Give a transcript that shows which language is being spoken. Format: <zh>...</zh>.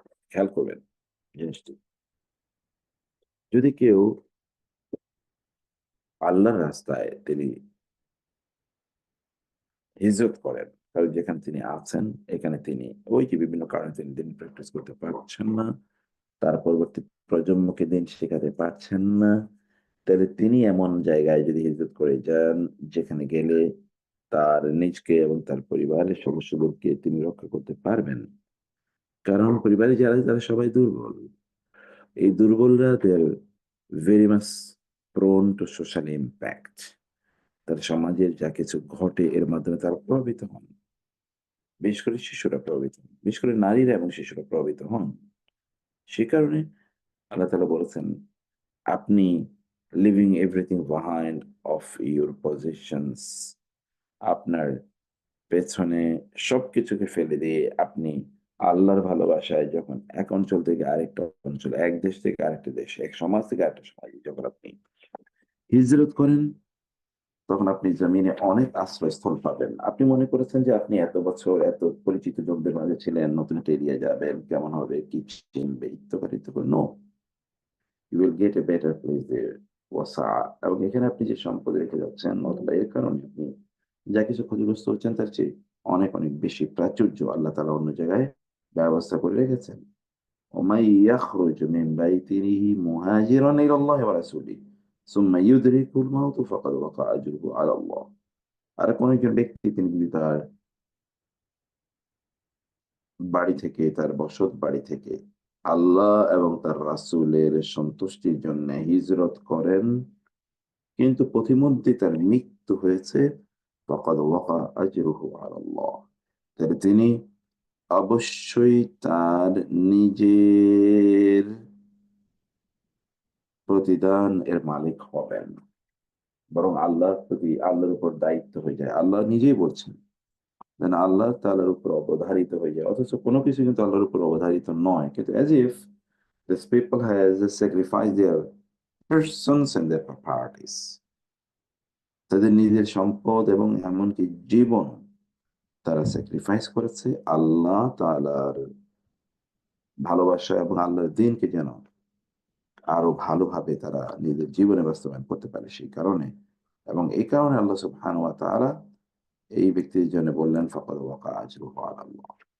<bn>খেয়াল করবেন জিনিসটি। যদি কেউ আল্লাহর রাস্তায় তিনি হিজরত করেন, কারণ যেখানে তিনি আছেন এখানে তিনি ওই যে বিভিন্ন কারণে তিনি দিন প্র্যাকটিস করতে পারছেন না, তার পরবর্তী প্রজন্মকে দিন শেখাতে পারছেন না, তাহলে তিনি এমন জায়গায় যদি হিজরত করে যান যেখানে গেলে তার নিজকে এবং তার পরিবারের সদস্যদেরকে তিনি রক্ষা করতে পারবেন। কারণ পরিবারে যারা আছে তারা সবাই দুর্বল। এই দুর্বলরা</bn> <en>they're very much prone to social impact.</en> <bn>তারা সমাজের যা কিছু ঘটে এর মাধ্যমে তারা প্রভাবিত হন। বিশেষ করে শিশুরা প্রভাবিত হন। বিশেষ করে নারীরা এবং শিশুরা প্রভাবিত হন। সে কারণে আল্লাহ তাআলা বলেছেন, আপনি</bn> <en>leaving everything behind of your possessions,</en> <bn>আপনার পেছনে সবকিছুকে ফেলে দিয়ে আপনি আল্লাহর ভালোবাসায় যখন এক অঞ্চল থেকে আরেকটা অঞ্চল, এক দেশ থেকে আরেকটা দেশে, এক সমাজ থেকে আরেকটা সমাজে যখন আপনি হিজরত করেন, তখন আপনি জমিনে অনেক আশ্রয়স্থল পাবেন। আপনি মনে করেছেন যে আপনি এত বছর এত পরিচিত লোকদের মাঝে ছিলেন, নতুন একটা এরিয়া যাবেন, কেমন হবে, কি চিনবে, ইত্যাদি ইত্যাদি।</bn> <en>No, you will get a better place there.</en> <bn>ওয়াসা, এবং এখানে আপনি যে সম্পদ রেখে যাচ্ছেন অথবা এর কারণে আপনি যা কিছু ক্ষতিগ্রস্ত হচ্ছেন তার চেয়ে অনেক, অনেক বেশি প্রাচুর্য আল্লাহ তাআলা অন্য জায়গায় ব্যবস্থা করে রেখেছেন।</bn> <ar>ومن يخرج من بيته مهاجرا إلى الله ورسوله ثم يدركه الموت فقد وقع أجره على الله।</ar> <bn>আর কোন একজন ব্যক্তি তিনি যদি তার বাড়ি থেকে, তার বসত বাড়ি থেকে আল্লাহ এবং তার রাসূলের সন্তুষ্টির জন্য হিজরত করেন, কিন্তু পথিমধ্যে তার মৃত্যু হয়েছে,</bn> <ar>ফাকাদ ওয়াকা আজরুহু আলাল্লাহ।</ar> <bn>তাহলে তিনি অবশ্যই তার নিজের প্রতিদান এর মালিক হবেন। বরং আল্লাহর উপর দায়িত্ব হয়ে যায়। আল্লাহ নিজেই বলছেন, যেন আল্লাহ তাআলার উপর অবধারিত হয়ে যায়। অথচ কোনো কিছু কিন্তু আল্লাহর উপর অবধারিত নয়। কিন্তু</bn> <en>as if these people has sacrificed their persons and their properties.</en> <bn>তাদের নিজের সম্পদ এবং এমনকি জীবন তারা স্যাক্রিফাইস করেছে আল্লাহ তাআলার ভালোবাসা এবং আল্লাহর দ্বীনকে যেন আরো ভালোভাবে তারা নিজের জীবনে বাস্তবায়ন করতে পারে সেই কারণে। এবং এই কারণে আল্লাহ সুবহানাহু ওয়া তাআলা এই ব্যক্তির জন্য বললেন,</bn> <ar>ফাকাদ ওয়াকা আজরুহু আলাল্লাহ।</ar>